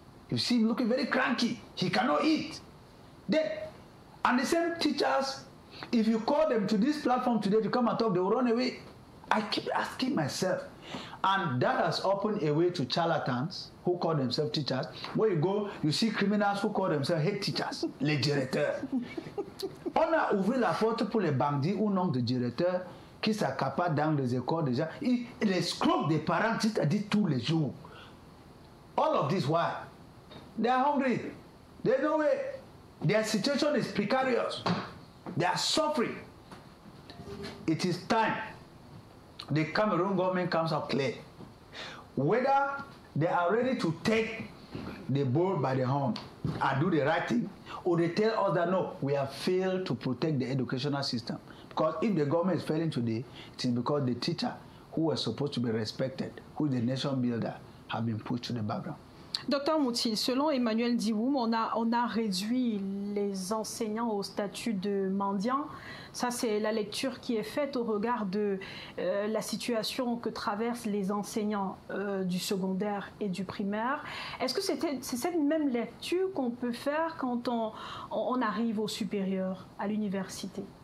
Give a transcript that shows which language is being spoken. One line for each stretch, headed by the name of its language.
English: You see him looking very cranky, he cannot eat. Then, and the same teachers, if you call them to this platform today to come and talk, they will run away. I keep asking myself, and that has opened a way to charlatans who call themselves teachers. Where you go, you see criminals who call themselves head teachers,
French: les directeurs. On a ouvert la porte pour les bandits ou non de directeurs qui s'accaparent dans les écoles déjà. Ils escroquent des parents, c'est-à-dire tous les jours.
English: All of this, why? They are hungry. There's no way. Their situation is precarious. They are suffering. It is time the Cameroon government comes out clear whether they are ready to take the bull by the horn and do the right thing, or they tell us that no, we have failed to protect the educational system. Because if the government is failing today, it is because the teacher who was supposed to be respected, who is the nation builder, have been pushed to the background.
French: Docteur Moutil, selon Emmanuel Diwoum, on a réduit les enseignants au statut de mendiants. Ça, c'est la lecture qui est faite au regard de la situation que traversent les enseignants du secondaire et du primaire. Est-ce que c'est cette même lecture qu'on peut faire quand on arrive au supérieur, à l'université?